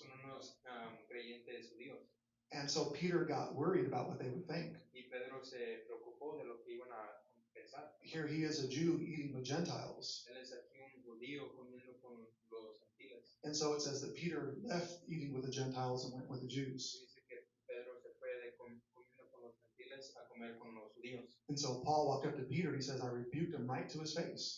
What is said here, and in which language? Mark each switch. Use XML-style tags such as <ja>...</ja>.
<es>con unos creyentes judíos.</es> <en>And so Peter got worried about what they would think.</en> <es>Y Pedro se preocupó de lo que iban a pensar.</es> <en>Here he is, a Jew eating with Gentiles.</en> <es>Él es aquí un judío comiendo con los gentiles.</es> <en>And so it says that Peter left eating with the Gentiles and went with the Jews.</en> <es>Dice que Pedro se fue de comiendo con los gentiles a comer con los judíos.</es> <en>And so Paul walked up to Peter and he says, I rebuked him right to his face.</en>